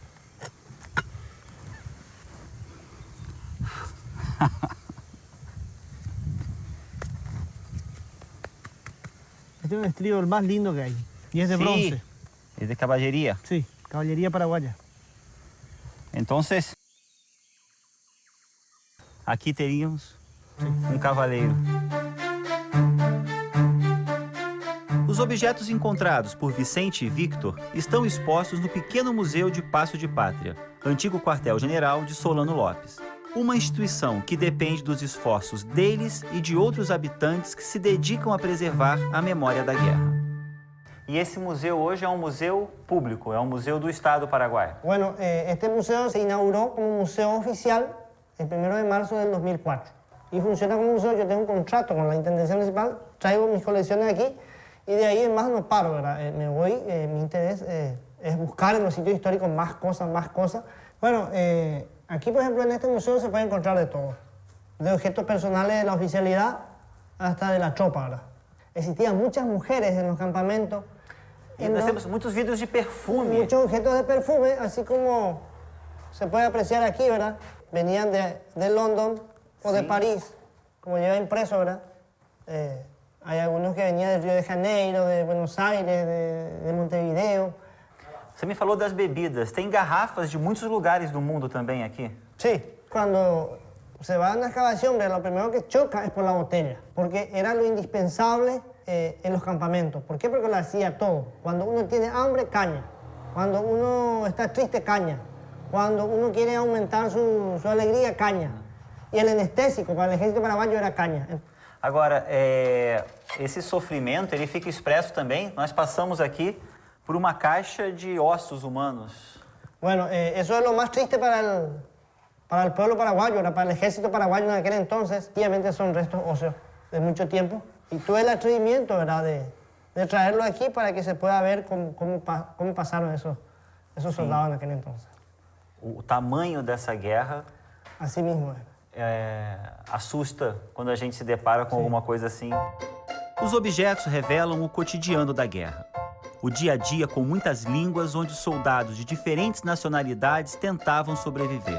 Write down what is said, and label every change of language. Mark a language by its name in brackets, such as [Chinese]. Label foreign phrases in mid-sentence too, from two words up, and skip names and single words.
[Spanish] Este es un estribo el más lindo que hay. Y es de bronce. Es de caballería. Sí, caballería paraguaya. Entonces, [Portuguese] aqui teríamos um cavaleiro. Os objetos encontrados por Vicente e Victor estão expostos no pequeno museu de Paço de Pátria, antigo quartel-general de Solano Lopes. Uma instituição que depende dos esforços deles e de outros habitantes que se dedicam a preservar a memória da guerra. E esse museu hoje é um museu público, é um museu do Estado paraguaio. [Spanish] Bueno, este museo se inauguró como museo oficial el 1 de marzo del 2004. Y funciona como museo, yo tengo un contrato con la Intendencia Municipal, traigo mis colecciones aquí y de ahí en más no paro, ¿verdad? Me voy, mi interés es buscar en los sitios históricos más cosas. Bueno, aquí por ejemplo en este museo se puede encontrar de todo, de objetos personales de la oficialidad hasta de la tropa, ¿verdad? Existían muchas mujeres en los campamentos. [Portuguese] E nós temos muitos vidros de perfume. [Spanish] Muchos objetos de perfume, así como se puede apreciar aquí, ¿verdad? Venían de London o de París, como lleva impreso, ¿verdad? Hay algunos que venían del Río de Janeiro, de Buenos Aires, de Montevideo. [Portuguese] Você me falou das bebidas. Tem garrafas de muitos lugares do mundo também aqui? [Spanish] Sí, cuando se va a una excavación, lo primero que choca es por la botella, porque era lo indispensable en los campamentos. ¿Por qué? Porque lo hacía todo. Cuando uno tiene hambre, caña. Cuando uno está triste, caña. Cuando uno quiere aumentar su alegría, caña. E el anestésico para el ejército paraguayo era caña. [Portuguese] Agora, esse sofrimento, ele fica expresso também. Nós passamos aqui por uma caixa de ossos humanos. [Spanish] Bueno, eso es lo más triste para el pueblo paraguayo, para el ejército paraguayo en aquel entonces. Obviamente son restos óseos de mucho tiempo. Y tuve el atrevimiento, ¿verdad?, de traerlo aquí para que se pueda ver cómo pasaron esos soldados en aquel entonces. [Portuguese] O tamanho dessa guerra... Assim mesmo assusta quando a gente se depara com alguma coisa assim. Os objetos revelam o cotidiano da guerra. O dia a dia com muitas línguas onde soldados de diferentes nacionalidades tentavam sobreviver.